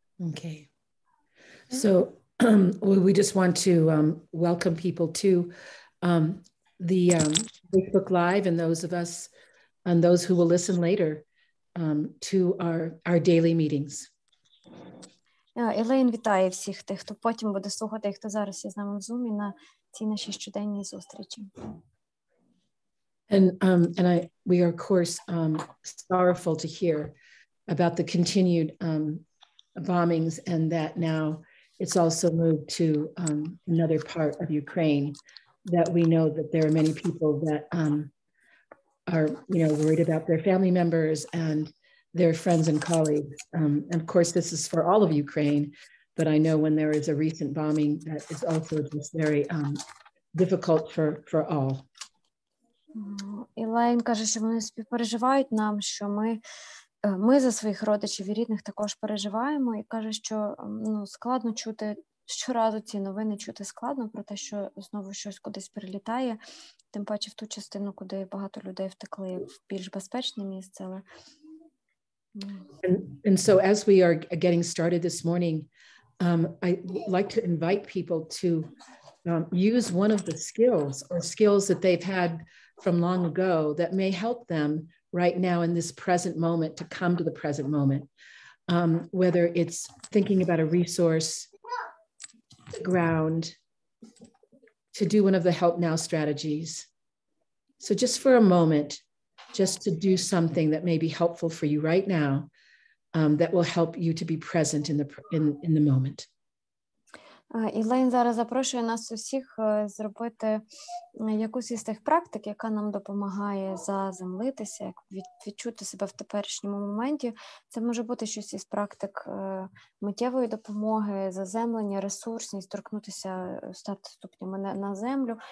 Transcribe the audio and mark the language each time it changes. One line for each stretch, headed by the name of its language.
English: Okay. So we just want to welcome people to the Facebook Live, and those of us and those who will listen later to our daily meetings.
Ukrainian: Елейн вітає всіх тих, хто потім буде слухати, і хто зараз є з нами в Zoom на цій нашій щоденній зустрічі.
English: And we are, of course, sorrowful to hear about the continued bombings, and that now it's also moved to another part of Ukraine, that we know that there are many people that are, worried about their family members and their friends and colleagues. And of course, this is for all of Ukraine, but I know when there is a recent bombing, that is also just very difficult for all.
Ukrainian: Ілайн каже, що вони співпереживають нам, що ми за своїх родичів і рідних також переживаємо, і каже, що складно чути, щоразу ці новини чути складно про те, що знову щось кудись прилітає, тим паче в ту частину, куди багато людей втекли в більш безпечне місце. Але...
English: And so as we are getting started this morning, I'd like to invite people to use one of the skills that they've had from long ago that may help them right now in this present moment to come to the present moment, whether it's thinking about a resource, ground, to do one of the help now strategies. So just for a moment, just to do something that may be helpful for you right now, that will help you to be present in the moment.
Ukrainian: Ілейн зараз запрошує нас усіх зробити якусь із тих практик, яка нам допомагає заземлитися, як відчути себе в теперішньому моменті. Це може бути щось із практик миттєвої допомоги, заземлення, ресурсність, торкнутися, стати ступнями на землю.